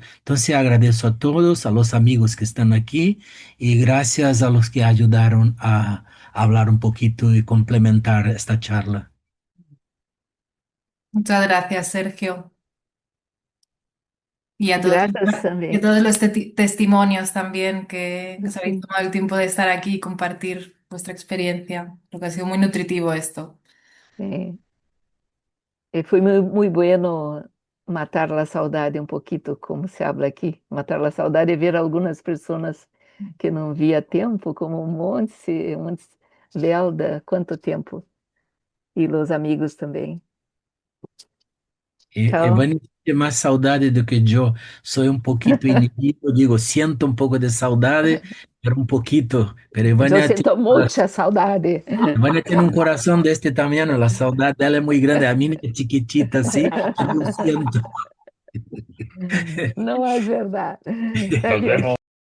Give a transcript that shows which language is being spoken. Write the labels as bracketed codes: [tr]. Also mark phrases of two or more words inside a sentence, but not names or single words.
[es] Entonces agradezco a todos, a los amigos que están aquí y gracias a los que ayudaron a hablar un poquito y complementar esta charla. Muchas gracias, Sergio. Y [pt] Graças [es] y a [pt] também. [es] todos los testimonios también que os habéis [pt] Sim. [es] tomado el tiempo de estar aquí y compartir vuestra experiencia. Creo que ha sido muy nutritivo esto. [pt] Foi muito bueno matar a saudade um pouquinho, [es] como se habla [pt] aqui. Matar a saudade é ver algumas pessoas que não via tempo, como Montse, Velda, quanto tempo. E os amigos também. Então, [es] Evani tiene más saudade [pt] do que [es] yo. Soy un poquito inhibido, digo, siento un poco de saudade, pero un poquito. Pero [pt] eu sinto muita saudade. [es] Evania tiene un corazón de este tamaño, la saudade dela es muy grande. A mí es chiquitita así, pero yo siento. [pt] Não é verdade. [es] Nos vemos.